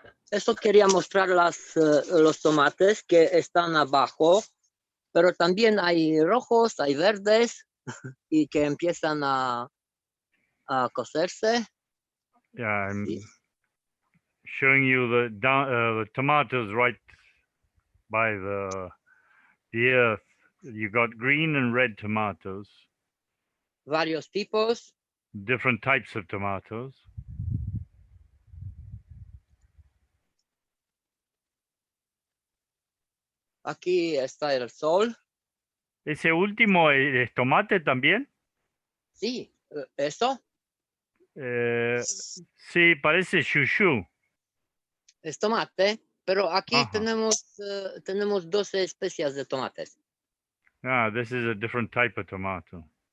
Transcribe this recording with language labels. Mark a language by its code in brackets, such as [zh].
[es] Eso quería mostrar los tomates que están abajo, pero también hay rojos, hay verdes y que empiezan a cocerse. [en] Yeah, I'm showing you the tomatoes right by the earth. You got green and red tomatoes, [es] Varios tipos. [en] different types of tomatoes. [es] Aquí está el sol. ¿Ese último es tomate también? Sí, eso Sí, parece chouchou. es tomate, pero aquí Ajá. tenemos 12 especies de tomates. [en] Ah, this is a different type of tomato.